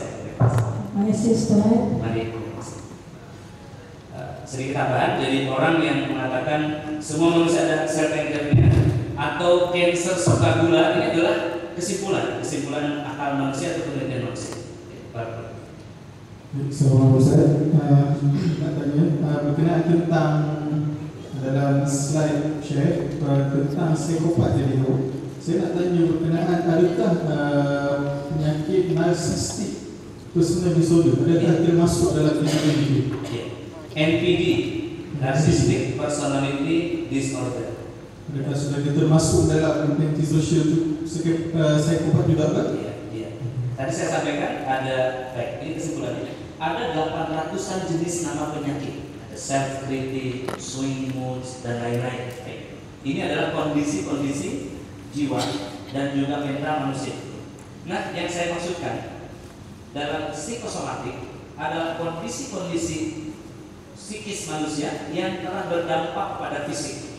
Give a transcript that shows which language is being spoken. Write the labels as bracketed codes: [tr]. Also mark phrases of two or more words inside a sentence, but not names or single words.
[id] Terima kasih, Ustaz. Sedikit tambahan, jadi orang yang mengatakan semua manusia ada sel kankernya atau kanker suka gula, ini adalah kesimpulan akal manusia atau penelitian manusia. [ms] Assalamualaikum Ustaz. Nak tanya berkenaan tentang dalam slide share tentang psikopat tadi tu. Saya nak tanya berkenaan adakah penyakit narsistik [en] personal disorder [ms] adakah termasuk dalam penyakit ini? NPD, [en] Narcissistic Personality Disorder. [ms] Adakah sudah termasuk dalam antisocial psikopat juga Pak? [id] Iya. Tadi saya sampaikan ada, baik, ini kesimpulannya. Ada 800-an jenis nama penyakit. [en] Ada self-critic, swing moods, [id] dan lain-lain. Ini adalah kondisi-kondisi jiwa dan juga mental manusia. Nah, yang saya maksudkan dalam psikosomatik adalah kondisi-kondisi psikis manusia yang telah berdampak pada fisik.